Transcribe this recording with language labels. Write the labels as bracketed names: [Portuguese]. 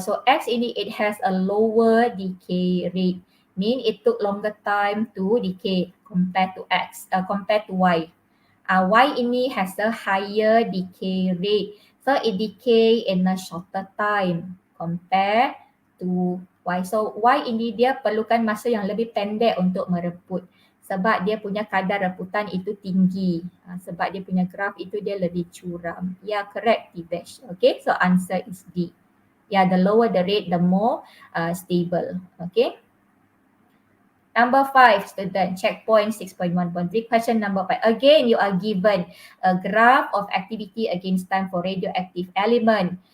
[English] So X [Malay] ini [English] it has a lower decay rate. Mean it took longer time to decay compared to X, compared to Y. Y [Malay] ini [English] has a higher decay rate. So it decay in a shorter time compared to Y. [Malay] So Y ini dia perlukan masa yang lebih pendek untuk mereput. Sebab dia punya kadar reputan itu tinggi. Sebab dia punya graf itu dia lebih curam. [English] Ya, correct, Divesh. Okay, so answer is D. Ya, the lower the rate, the more stable. Okay. Number 5, student, checkpoint 6.1.3, question number 5. Again, you are given a graph of activity against time for radioactive element.